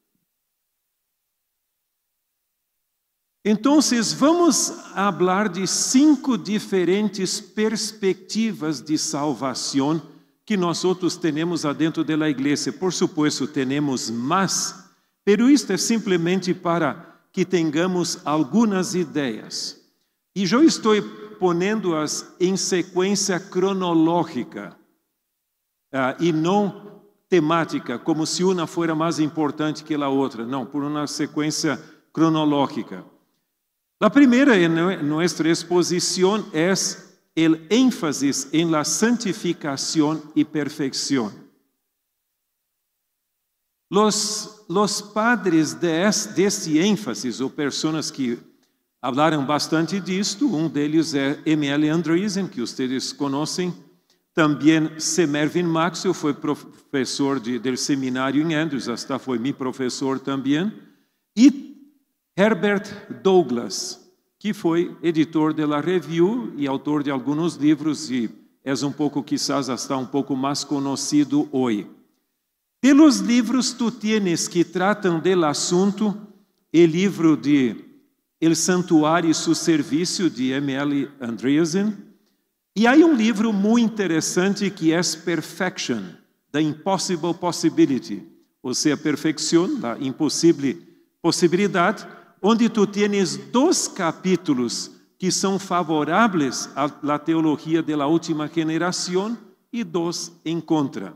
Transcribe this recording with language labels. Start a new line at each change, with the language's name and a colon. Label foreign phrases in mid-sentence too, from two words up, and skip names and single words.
Spanish: Entonces, vamos a hablar de 5 diferentes perspectivas de salvación que nosotros tenemos adentro de la iglesia. Por supuesto, tenemos más, pero
Portuguese: isto é simplesmente para que tenhamos algumas ideias. E eu estou ponendo-as em sequência cronológica e não temática, como se uma fosse mais importante que a outra. Não, por uma sequência cronológica.
Spanish: La primera en nuestra exposición es el énfasis en la santificación y perfección. Los padres de este énfasis, o personas que
Portuguese: hablaram bastante disto, deles é
Spanish: M.L.
Portuguese: Andreessen, que vocês conhecem. Também C. Mervyn Maxwell foi professor del seminário em Andrews, hasta foi meu professor também. E Herbert Douglas, que foi editor de La Review e autor de alguns livros e é pouco, quizás, hasta um pouco mais conhecido hoje.
Spanish: De los
Portuguese: livros
Spanish: tu tienes
Portuguese: que tratam del assunto, o livro de El Santuário e su Servicio, de M.L. Andreessen, e há livro muito interessante que é Perfection, The Impossible Possibility, ou seja, perfeição, a impossível possibilidade, onde
Spanish: tu tienes
Portuguese: 2 capítulos que são favoráveis à teologia da última geração e 2 em contra.